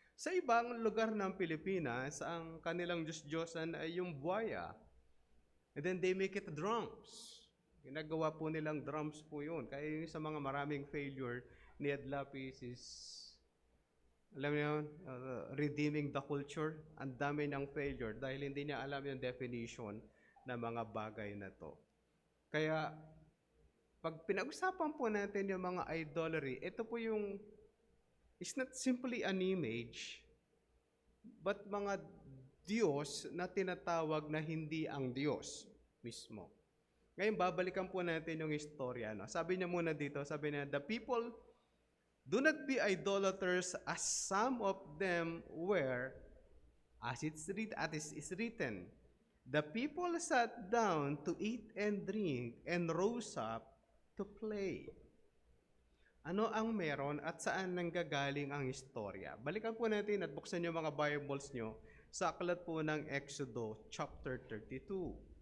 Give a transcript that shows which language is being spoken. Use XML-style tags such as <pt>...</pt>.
<tl>Sa ibang lugar ng Pilipinas, ang kanilang Diyos-Diyosan ay yung buwaya.</tl> <en>And then they make it drums.</en> <tl>Ginagawa po nilang drums po yun. Kaya yung sa mga maraming failure ni Ed Lapis is alam niyo yun,</tl> <en>redeeming the culture,</en> <tl>ang dami ng failure dahil hindi niya alam yung definition ng mga bagay na to. Kaya, pag pinag-usapan po natin yung mga idolatry, ito po yung,</tl> <en>it's not simply an image, but</en> <tl>mga Diyos na tinatawag na hindi ang Diyos mismo. Ngayon, babalikan po natin yung istorya. No? Sabi niya muna dito, sabi niya,</tl> <en>the people do not be idolaters as some of them were, as it's written. The people sat down to eat and drink and rose up to play.</en> <tl>Ano ang meron at saan nanggagaling ang istorya? Balikan po natin at buksan niyo mga Bibles niyo sa aklat po ng Exodo chapter 32.</tl>